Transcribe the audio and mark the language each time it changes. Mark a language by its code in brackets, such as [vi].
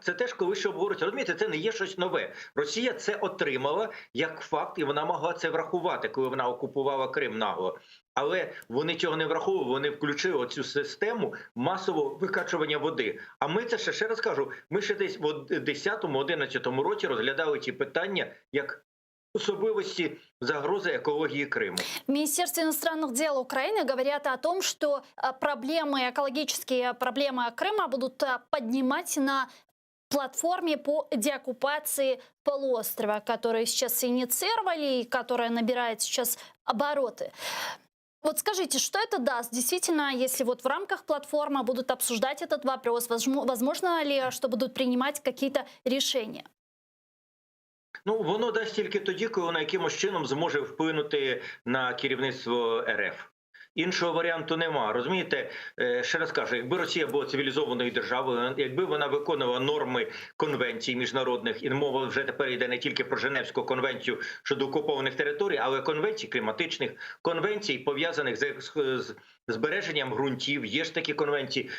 [uk] Це теж коли що обговорюється. Розумієте, це не є щось нове. Росія це отримала як факт, і вона могла це врахувати, коли вона окупувала Крим нагло. Але вони цього не враховували, вони включили цю систему масового викачування води. А ми це ще раз кажу, ми ще десь в 10-11 році розглядали ці питання як особливості загрози екології Криму. [ru] В Министерстве иностранных дел Украины говорят о том, что проблемы, экологические проблемы Крыма будут поднимать на платформе по деоккупации полуострова, которую сейчас инициировали и которая набирает сейчас обороты. Вот скажите, что это даст? Действительно, если вот в рамках платформы будут обсуждать этот вопрос, возможно ли, что будут принимать какие-то решения? [uk] Ну, воно дасть тільки тоді, коли вона якимось чином зможе вплинути на керівництво РФ. Іншого варіанту нема. Розумієте, ще раз кажу, якби Росія була цивілізованою державою, якби вона виконувала норми конвенцій міжнародних, і мова вже тепер йде не тільки про Женевську конвенцію щодо окупованих територій, але конвенцій кліматичних, конвенцій, пов'язаних з збереженням ґрунтів, є ж такі конвенції.